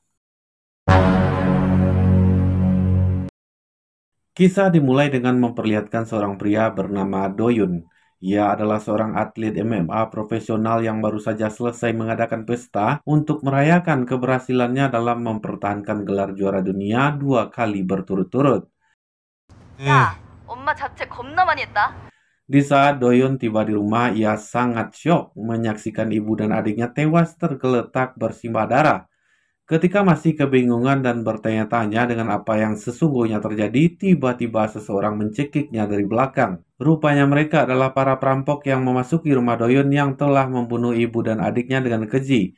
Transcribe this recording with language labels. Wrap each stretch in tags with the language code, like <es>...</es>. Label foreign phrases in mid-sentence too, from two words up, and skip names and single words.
<id>Kisah dimulai dengan memperlihatkan seorang pria bernama Doyun. Ia adalah seorang atlet MMA profesional yang baru saja selesai mengadakan pesta untuk merayakan keberhasilannya dalam mempertahankan gelar juara dunia 2 kali berturut-turut.</id> <ko>야, 엄마 자체 겁나 많이 했다.</ko> <id>Di saat Doyun tiba di rumah, ia sangat syok menyaksikan ibu dan adiknya tewas tergeletak bersimbah darah. Ketika masih kebingungan dan bertanya-tanya dengan apa yang sesungguhnya terjadi, tiba-tiba seseorang mencekiknya dari belakang. Rupanya mereka adalah para perampok yang memasuki rumah Doyun yang telah membunuh ibu dan adiknya dengan keji.</id>